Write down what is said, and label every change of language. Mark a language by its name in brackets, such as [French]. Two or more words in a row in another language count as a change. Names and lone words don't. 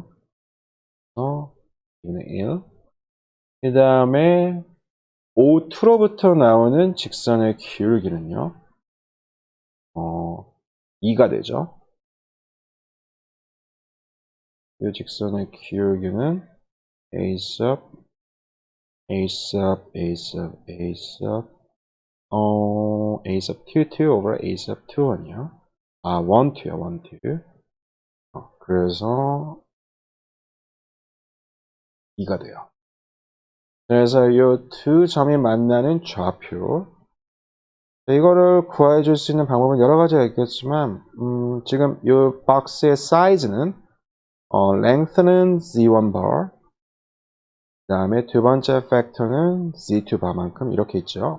[Korean] 그래서 2분의 1. 그 다음에 O2로부터 나오는 직선의 기울기는요. 2가 되죠. 이 직선의 기울기는 [English] A sub, A sub, A sub, A sub, A sub T2 over A sub T1 [Korean] 이요. 1, 2요, 1, 2. 그래서 2가 돼요. 그래서 이 두 점이 만나는 좌표. 이거를 구해줄 수 있는 방법은 여러 가지가 있겠지만, 지금 이 박스의 사이즈는, length는 Z1 bar, 그 다음에 두 번째 팩터는 Z2 bar만큼 이렇게 있죠.